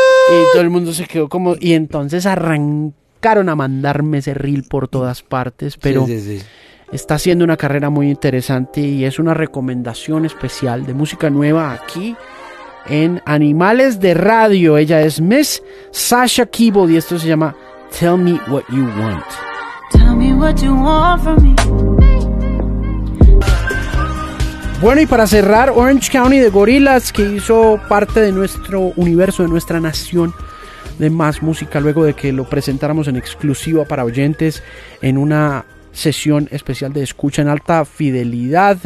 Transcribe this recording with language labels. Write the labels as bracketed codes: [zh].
[es] Y todo el mundo se quedó como... Y entonces arrancaron a mandarme ese reel por todas partes, pero sí, sí, sí, está haciendo una carrera muy interesante y es una recomendación especial de música nueva aquí en Animales de Radio. Ella es Miss Sasha Kibo y esto se llama Tell Me What You Want. [en] Tell me what you want from me. [es] Bueno, y para cerrar, Orange County de Gorillaz, que hizo parte de nuestro universo, de nuestra nación, de más música, luego de que lo presentáramos en exclusiva para oyentes en una sesión especial de escucha en alta fidelidad.